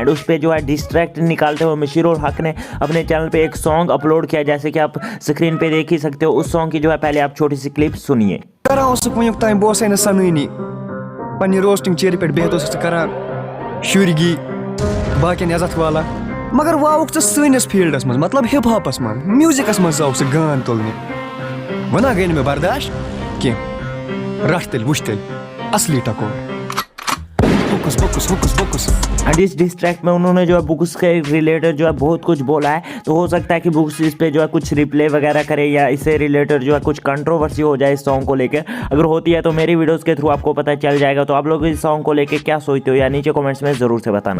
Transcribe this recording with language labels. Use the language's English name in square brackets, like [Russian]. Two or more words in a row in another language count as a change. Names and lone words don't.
[Hindi] एंड उस पर जो है डिस्ट्रैक्ट निकालते हुए मशीरुल हक ने अपने चैनल पे एक सॉन्ग अपलोड किया, जैसे कि आप स्क्रीन पे देख ही सकते हो। उस सॉन्ग की जो है पहले आप छोटी सी क्लिप सुनिए। [Kashmiri] बाकियन इज्जत वाला मगर वाउक सैनिस फील्डस मज, मतलब हिप हॉपस मज, म्यूजिकस मज जाओ गान तुलने। वना गई मैं बर्दाश्त कह रट तेल वुच तेल असली टको बुकुस बुकुस बुकुस बुकुस। [Hindi] एंड इस डिस्ट्रैक्ट में उन्होंने जो है बुक्स के रिलेटेड जो है बहुत कुछ बोला है। तो हो सकता है कि बुक्स इस पे जो है कुछ रिप्ले वगैरह करे या इससे रिलेटेड जो है कुछ कंट्रोवर्सी हो जाए इस सॉन्ग को लेकर। अगर होती है तो मेरी वीडियोस के थ्रू आपको पता चल जाएगा। तो आप लोग इस सॉन्ग को लेकर क्या सोचते हो या नीचे कमेंट्स में जरूर से बताना।